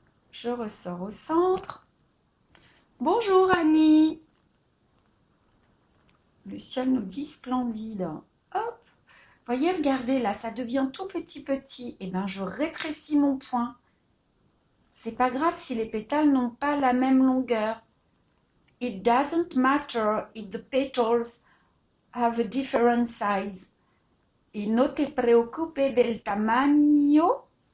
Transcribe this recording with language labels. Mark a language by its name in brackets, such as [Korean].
[French] Je ressors au centre. Bonjour Annie. Le ciel nous dit splendide. Hop. Voyez, regardez là, ça devient tout petit. Et bien, je rétrécis mon point. C'est pas grave si les pétales n'ont pas la même longueur. [English] It doesn't matter if the petals have a different size. [Spanish] Y no te preocupes del tamaño